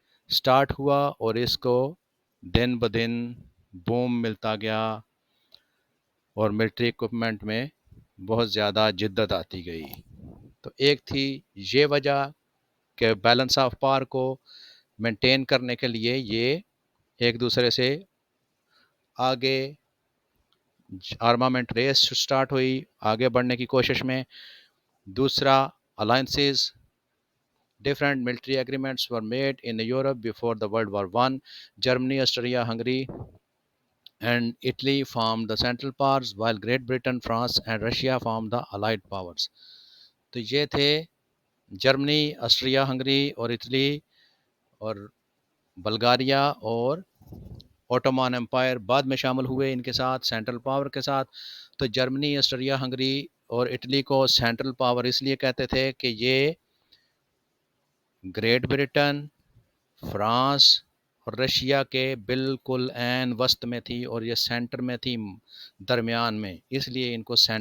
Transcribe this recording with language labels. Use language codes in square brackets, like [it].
[ur] Start ہوا، اور اس کو دن بدن بوم ملتا گیا اور ملٹری اکوپمنٹ میں بہت زیادہ جدت آتی گئی. تو ایک تھی یہ وجہ کہ بیلنس آف پاور کو مینٹین کرنے کے لیے یہ ایک دوسرے سے آگے آرمامنٹ ریس سٹارٹ ہوئی آگے بڑھنے کی کوشش میں. دوسرا [en] alliances, different military agreements were made in Europe before the World War I. Germany, Austria, Hungary and Italy formed the Central Powers, while Great Britain, France and Russia formed the Allied Powers. [ur] تو یہ تھے Germany, Austria Hungary اور Italy اور Bulgaria اور اوٹومان umpire بعد میں شامل ہوئے ان کے ساتھ سینٹرل پاور کے ساتھ. تو جرمنی، آسٹریا ہنگری اور اٹلی کو سینٹرل پاور اس لیے کہتے تھے کہ یہ گریٹ برٹن، فرانس اور رشیا کے بالکل عین وسط میں تھی، اور یہ سینٹر میں تھی، درمیان میں، اس لیے ان کو